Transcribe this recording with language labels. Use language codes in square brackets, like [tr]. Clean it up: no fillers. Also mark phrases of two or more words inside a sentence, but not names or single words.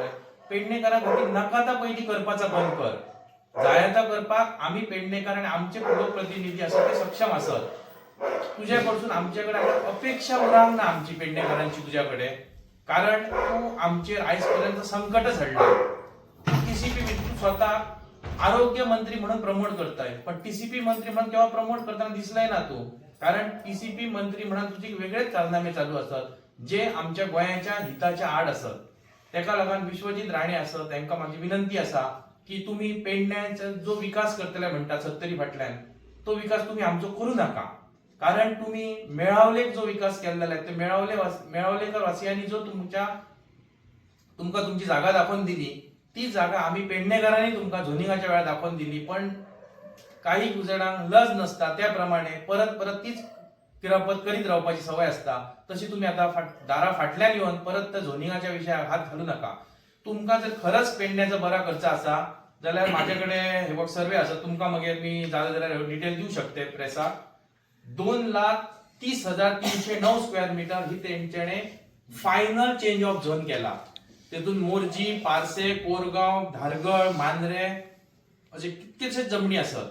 [kok] पेडणेकारा खातीर नाका पयलीं करपाचा बंद कर. जायता करपाक आमी पेडणेकार आणि आमचे लोकप्रतिनिधी आसा ते सक्षम आसत. तुझ्या कडसून आमच्याकडे अपेक्षा उरांक ना आमची पेडणेकारांची तुझ्या कडेन. कारण तू आमचेर आयज पर्यंत संकटच हाडला. TCP तू स्वतः आरोग्य मंत्री म्हणून प्रमोट करताय, पण TCP मंत्री म्हणून केव्हा प्रमोट करताना दिसलाय ना तू. कारण TCP मंत्री म्हणून तुझे वेगळेच कारनामे चालू असतात जे आमच्या गोंयाच्या हिताच्या आड असत. तेका लागून विश्वजीत राणे असत तांकां माझी विनंती असा की तुम्ही पेडण्याचा जो विकास करतले म्हणटा 70 फाटल्यान तो विकास तुम्ही आमचो करू नका. कारण तुम्ही मेळावलेक जो विकास केलेला आहे ते मेळावलेकर वासियांनी जो तुमका तुमची जागा दाखवून दिली ती जागा आम्ही पेडणेकरांनी तुमका झोनिंगाच्या वेळा दाखवून दिली. पण काही जणांक लज नसता त्याप्रमाणे परत तीच किरापत करीत रावपाची सवय असता. तशी तुम्ही आता दारा फाटल्यान येऊन परत त्या झोनिंगाच्या विषयार हात घालू नका. तुमका जर खरंच पेडण्याचा बरा खर्च असा जाल्यार माझ्याकडे हे बघ सर्वे आसा, तुमका मागीर मी जाल्यार डिटेल देऊ शकते प्रेसाक. 2,30,309 [en] square meter [kok] ही तेंच्याने [en] final change of zone [kok] केला. तेतून मोरजी, पारसे, कोरगाव, धारगळ, मांद्रे असे कितकेशे जमनी असत.